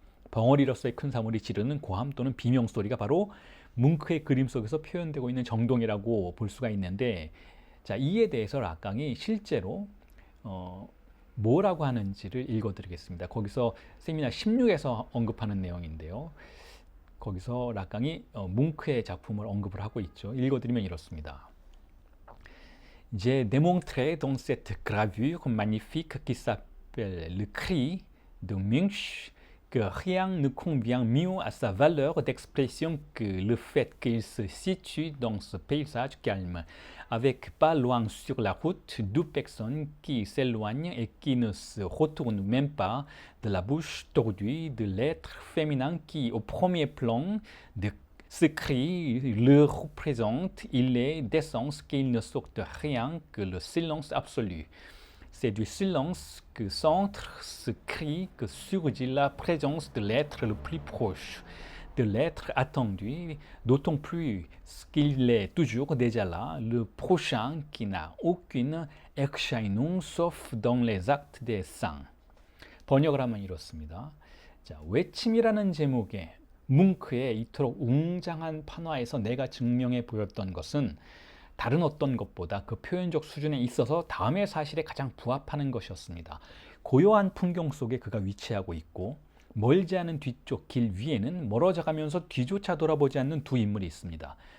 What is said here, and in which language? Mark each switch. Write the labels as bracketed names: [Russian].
[Korean] 벙어리로서의 큰 사물이 지르는 고함 또는 비명 소리가 바로 뭉크의 그림 속에서 표현되고 있는 정동이라고 볼 수가 있는데, 자, 이에 대해서 락강이 실제로 뭐라고 하는지를 읽어드리겠습니다. 거기서 세미나 16에서 언급하는 내용인데요. 거기서 락강이 뭉크의 작품을 언급을 하고 있죠. 읽어드리면 이렇습니다. [French] J'ai démontré dans cette gravure magnifique qui s'appelle Le Cri de Munch que rien ne convient mieux à sa valeur d'expression que le fait qu'il se situe dans ce paysage calme, avec pas loin sur la route deux personnes qui s'éloignent et qui ne se retournent même pas, de la bouche tordue de l'être féminin qui, au premier plan de ce cri, le représente. Il est d'essence qu'il ne sort de rien que le silence absolu. C'est du silence que centre ce cri que surgit la présence de l'être le plus proche, de l'être attendu, d'autant plus qu'il est toujours déjà là, le prochain qui n'a aucune erscheinung sauf dans les actes des saints. [Korean] 번역을 하면 이렇습니다. 자, 외침이라는 제목의 뭉크의 이토록 웅장한 판화에서 내가 증명해 보였던 것은 다른 어떤 것보다 그 표현적 수준에 있어서 다음의 사실에 가장 부합하는 것이었습니다. 고요한 풍경 속에 그가 위치하고 있고 멀지 않은 뒤쪽 길 위에는 멀어져 가면서 뒤조차 돌아보지 않는 두 인물이 있습니다.